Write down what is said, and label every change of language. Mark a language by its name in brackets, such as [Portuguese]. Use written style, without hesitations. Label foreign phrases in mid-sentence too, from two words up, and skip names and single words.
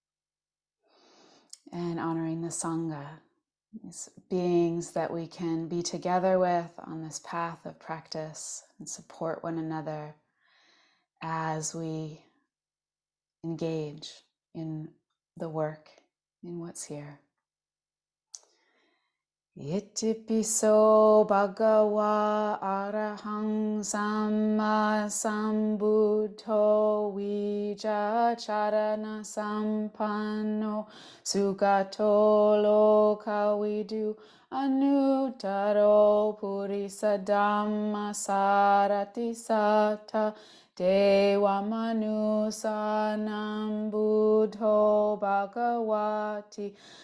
[English] And honoring the Sangha, these beings that we can be together with on this path of practice and support one another as we engage in the work, in what's here. [Pali] Itipiso bhagava arahang samma sambuddho vijacharana sampanno sugato lokavidu anuttaro purisa dhamma sarati sata Dewa manusanam buddho bhagavati